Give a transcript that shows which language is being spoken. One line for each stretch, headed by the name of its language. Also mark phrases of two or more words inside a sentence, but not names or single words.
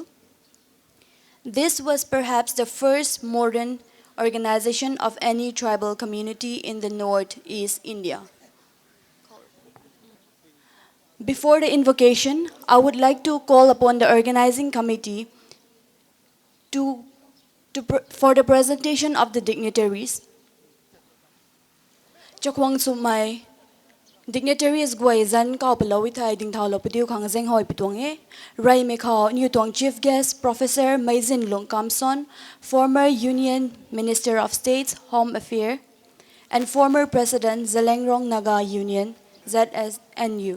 English: This was perhaps the first modern organization of any tribal community in the northeast India. Before the invocation, I would like to call upon the organizing committee to, for the presentation of the dignitaries. Chakwang Sumai, dignitaries Guizan Kaupalawithai Ding Taulo Pidu Kangzeng Hoi Pituange, Rai Mekao, New Tuang Chief Guest, Professor Maizin Lung Kamson, former Union Minister of State's Home Affairs, and former President Zeliangrong Naga Union, ZSNU.